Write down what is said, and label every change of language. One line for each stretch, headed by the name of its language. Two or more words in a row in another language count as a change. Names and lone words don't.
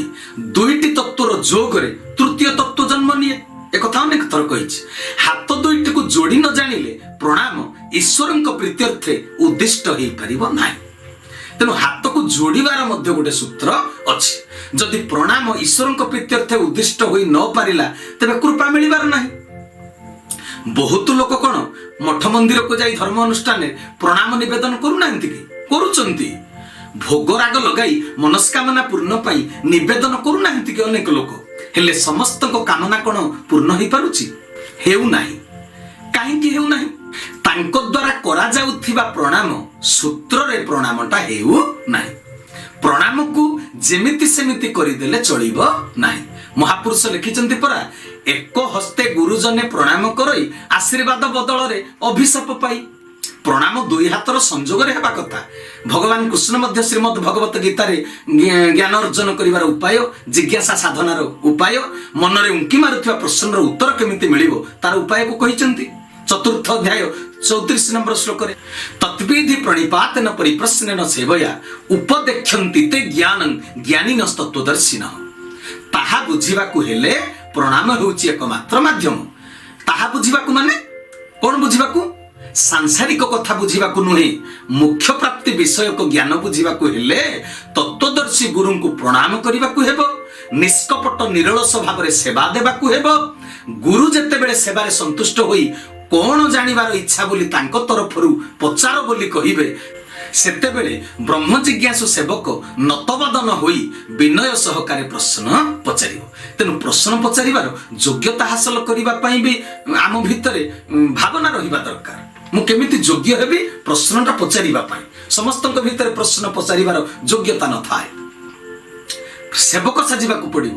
Odia: ଦୁଇଟି ତତ୍ତ୍ୱର ଯୋଗରେ ତୃତୀୟ ତତ୍ତ୍ୱ ଜନ୍ମ ନିଏ ଏକ କଥା ଅନେକ ଥର କହିଛି। ହାତ ଦୁଇଟି କୁ ଯୋଡ଼ି ନ ଜାଣିଲେ ପ୍ରଣାମ ଈଶ୍ୱରଙ୍କ ପ୍ରୀତ୍ୟର୍ଥେ ଉଦ୍ଦିଷ୍ଟ ହେଇ ପାରିବ ନାହିଁ। ତେଣୁ ହାତ କୁ ଯୋଡ଼ିବାର ମଧ୍ୟ ଗୋଟେ ସୂତ୍ର ଅଛି। ଯଦି ପ୍ରଣାମ ଈଶ୍ୱରଙ୍କ ପ୍ରୀତ୍ୟର୍ଥେ ଉଦ୍ଦିଷ୍ଟ ହୋଇ ନ ପାରିଲା ତେବେ କୃପା ମିଳିବାର ନାହିଁ। ବହୁତ ଲୋକ କୌଣସି ମଠ ମନ୍ଦିର କୁ ଯାଇ ଧର୍ମ ଅନୁଷ୍ଠାନ ପ୍ରଣାମ ନିବେଦନ କରୁ ନାହାନ୍ତି କି କରୁଛନ୍ତି। ଭୋଗ ରାଗ ଲଗାଇ ମନସ୍କାମନା ପୂର୍ଣ୍ଣ ପାଇ ନିବେଦନ କରୁ ନାହାନ୍ତି କି ଅନେକ ଲୋକ। ହେଲେ ସମସ୍ତ କୁ କାମନା କଣ ପୂର୍ଣ୍ଣ ହୋଇ ପାରୁଛି? ହେଉ ନାହିଁ। କାହିଁକି କି ହେଉ ନାହିଁ? ତାଙ୍କ ଦ୍ୱାରା କରା ଯାଉଥିବା ପ୍ରଣାମ ସୂତ୍ର ରେ ପ୍ରଣାମଟା ହେଉ ନାହିଁ। ପ୍ରଣାମ କୁ ଯେମିତି ସେମିତି କରି ଦେଲେ ଚାଲିବ ନାହିଁ। ମହାପୁରୁଷ ଲେଖିଛନ୍ତି ପରା ଏକ ହସ୍ତେ ଗୁରୁଜନେ ପ୍ରଣାମ କରଇ ଆଶୀର୍ବାଦ ବଦଳ ରେ ଅଭିଶାପ ପାଇ। ପ୍ରଣାମ 2 ହାତର ସଂଯୋଗ ରେ ହେବା କଥା। ଭଗବାନ କୃଷ୍ଣ ମଧ୍ୟ ଶ୍ରୀମଦ୍ ଭଗବତ ଗୀତାର ଜ୍ଞାନ ଅର୍ଜନ କରିବାର ଉପାୟ ଜିଜ୍ଞାସା ସାଧନାର ଉପାୟ ମନରେ ଉଙ୍କି ମାରୁଥିବା ପ୍ରଶ୍ନର ଉତ୍ତର କେମିତି ମିଳିବ ତାର ଉପାୟ କୁ କହିଛନ୍ତି। ଚତୁର୍ଥ ଅଧ୍ୟାୟ 34 ନମ୍ବର ଶ୍ଳୋକ ରେ
Sanskrit: तत्विधि प्रणिपातेन परिप्रश्नेन सेवया उपदेक्षन्ति ते ज्ञानं ज्ञानिनस्तत्वदर्शिनः।
Odia: ତାହା ବୁଝିବାକୁ ହେଲେ ପ୍ରଣାମ ହେଉଛି ଏକମାତ୍ର ମାଧ୍ୟମ। ତାହା ବୁଝିବାକୁ ମାନେ କଣ ବୁଝିବାକୁ? ସାଂସାରିକ କଥା ବୁଝିବାକୁ ନୁହେଁ, ମୁଖ୍ୟ ପ୍ରାପ୍ତି ବିଷୟ କୁ ଜ୍ଞାନ ବୁଝିବାକୁ ହେଲେ ତତ୍ତ୍ୱଦର୍ଶୀ ଗୁରୁ କୁ ପ୍ରଣାମ କରିବାକୁ ହେବ, ନିଷ୍କପଟ ନିରଳସ ଭାବ ସେବା ଦେବାକୁ ହେବ। ଗୁରୁ ଯେତେବେଳେ ସେବାରେ ସନ୍ତୁଷ୍ଟ ହୋଇ କଣ ଜାଣିବାର ଇଚ୍ଛା ବୋଲି ତାଙ୍କ ତରଫରୁ ପଚାର ବୋଲି କହିବେ, ସେତେବେଳେ ବ୍ରହ୍ମ ଜିଜ୍ଞାସୁ ସେବକ ନତବଦନ ହୋଇ ବିନୟ ସହକାରେ ପ୍ରଶ୍ନ ପଚାରିବ। ତେଣୁ ପ୍ରଶ୍ନ ପଚାରିବାର ଯୋଗ୍ୟତା ହାସଲ କରିବା ପାଇଁ ଭି ଆମ ଭିତରେ ଭାବନା ରହିବା ଦରକାର। ମୁଁ କେମିତି ଯୋଗ୍ୟ ହେବି ପ୍ରଶ୍ନଟା ପଚାରିବା ପାଇଁ। ସମସ୍ତଙ୍କ ଭିତରେ ପ୍ରଶ୍ନ ପଚାରିବାର ଯୋଗ୍ୟତା ନ ଥାଏ। ସେବକ ସାଜିବାକୁ ପଡ଼ିବ।